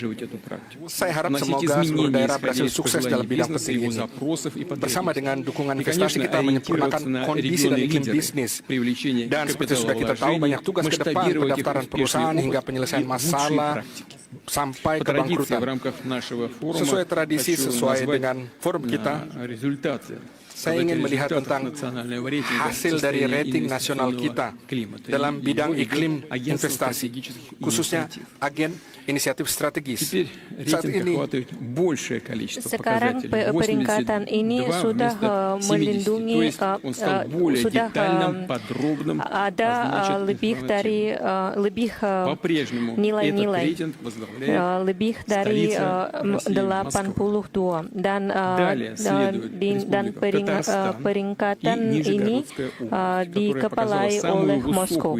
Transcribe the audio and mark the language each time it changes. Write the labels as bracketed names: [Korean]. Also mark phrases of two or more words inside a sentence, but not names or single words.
[Indonesian] Saya harap semoga seluruh daerah berhasil sukses dalam bidang penting ini. Bersama dengan dukungan investasi, kita menyempurnakan kondisi dan iklim bisnis. Dan seperti sudah kita tahu, banyak tugas ke depan, pendaftaran perusahaan hingga penyelesaian masalah sampai [Russian] По традиции в [Indonesian] kebangkrutan. [Russian] рамках нашего форума [Indonesian] Sesuai tradisi, [Russian] хочу [Indonesian] sesuai [Russian] назвать [Indonesian] dengan forum kita, [Russian] результаты. [Indonesian] saya ingin melihat tentang hasil dari rating nasional kita dalam bidang iklim investasi, khususnya agen inisiatif strategis. Saat ini, sekarang peringkatan ini sudah melindungi, sudah ada lebih dari nilai-nilai lebih dari 82 dan peringkatan ini dikepalai oleh Moskow.